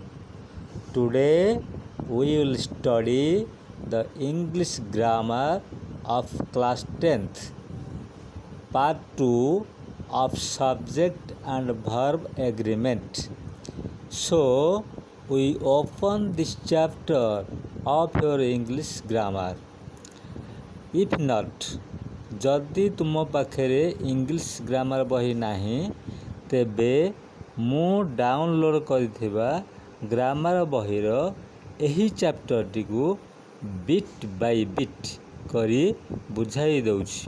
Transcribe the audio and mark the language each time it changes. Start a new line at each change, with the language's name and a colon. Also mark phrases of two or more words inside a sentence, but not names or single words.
English: Today, we will study the English grammar of class 10th, part 2 of subject and verb agreement. So, we open this chapter of your English grammar. If not,
Odia: ଯଦି ତୁମ ପାଖରେ
English: English grammar
Odia: ବହି ନାହିଁ ତେବେ ମୁଁ ଡାଉନଲୋଡ଼୍ କରିଥିବା ଗ୍ରାମାର ବହିର ଏହି ଚାପ୍ଟରଟିକୁ
English: bit by bit
Odia: କରି ବୁଝାଇ ଦେଉଛି।